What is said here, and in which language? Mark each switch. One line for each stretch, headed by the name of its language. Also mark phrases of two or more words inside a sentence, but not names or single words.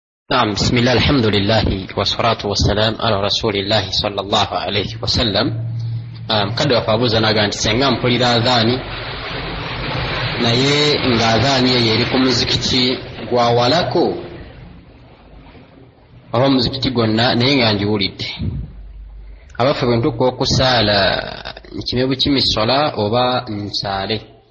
Arabic: نعم بسم الله الحمد لله والصلاة والسلام على رسول الله صلى الله عليه وسلم
Ganda: kadde wafabuza naga nti senga mpulira adhaani naye nga adhaani eyo eri ku muzikiti gwa walako oba muzikiti gwonna naye nga njiwulidde abaffe bwe ntuuka okusaala nkime bukimi sola oba nsaale